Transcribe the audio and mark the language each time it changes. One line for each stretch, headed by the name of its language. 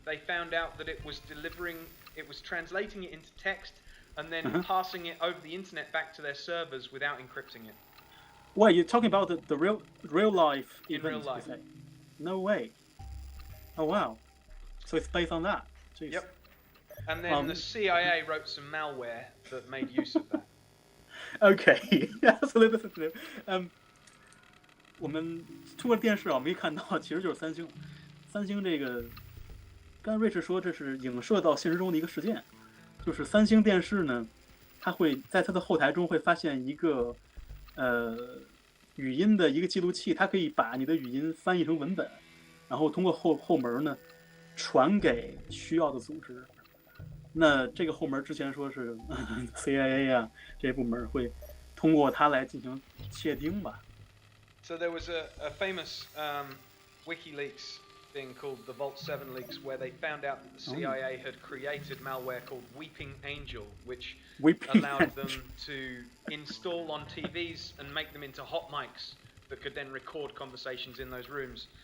English: They found out that it was translating it into text and then passing it over the internet back to their servers without encrypting it. Wait, you're talking about the real life In event? real life. You say? No way. Oh wow. So it's based on that. Jeez. Yep. And then the CIA wrote some malware that made use of that. Okay. Yeah. So listen to them.
Chinese: 我们通过电视啊，我们可以看到，其实就是三星。三星这个，刚才瑞士说这是影射到现实中的一个事件，就是三星电视呢，它会在它的后台中会发现一个语音的一个记录器，它可以把你的语音翻译成文本，然后通过后门呢传给需要的组织。那这个后门之前说是CIA 啊这些部门会通过它来进行窃听吧。
English: So there was a famous WikiLeaks thing called the Vault 7 leaks, where they found out that the CIA had created malware called Weeping Angel, which allowed them to install on TVs and make them into hot mics that could then record conversations in those rooms.